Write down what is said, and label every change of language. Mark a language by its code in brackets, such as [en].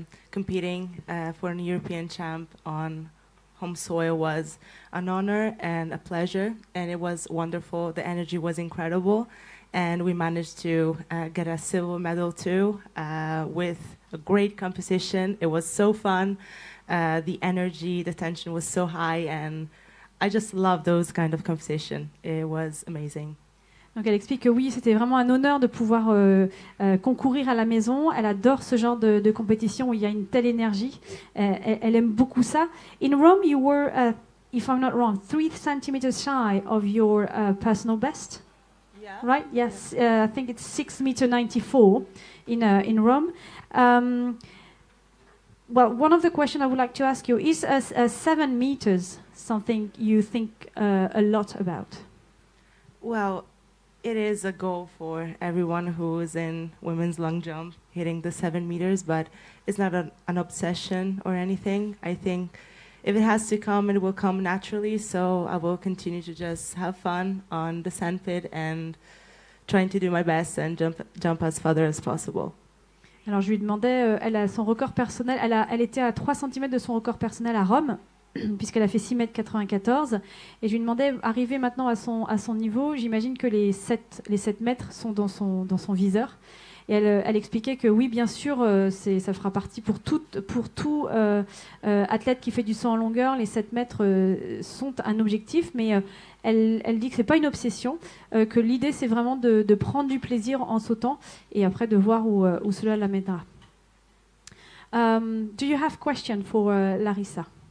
[en] Competing for an European champ on home soil was an honor and a pleasure, and it was wonderful. The energy was incredible, and we managed to get a silver medal too with a great competition. It was so fun. The energy, the tension was so high, and I just love those kind of competition. It was amazing. [fr] Donc elle explique que oui, c'était vraiment un honneur de pouvoir concourir à la maison. Elle adore ce genre de compétition où il y a une telle énergie. Elle aime beaucoup ça. [en] In Rome, you were, if I'm not wrong, 3 centimeters shy of your personal best. Yeah. Right? Yes. I think it's 6'94" in Rome. Well, one of the questions I would like to ask you is 7 meters something you think a lot about? Well, it is a goal for everyone who is in women's long jump, hitting the 7 meters, but it's not an obsession or anything. I think if it has to come, it will come naturally, so I will continue to just have fun on the sandpit and trying to do my best and jump as further as possible. [fr] Alors je lui demandais, elle a son record personnel, elle était à 3 cm de son record personnel à Rome, puisqu'elle a fait 6,94 m, et je lui demandais, arrivé maintenant à son niveau, j'imagine que les 7 mètres sont dans son viseur. Et elle expliquait que oui, bien sûr, ça fera partie pour tout athlète qui fait du saut en longueur, les 7 mètres sont un objectif, mais elle dit que ce n'est pas une obsession, que l'idée c'est vraiment de prendre du plaisir en sautant et après de voir où cela l'amènera. [en] Do you have question for Larissa?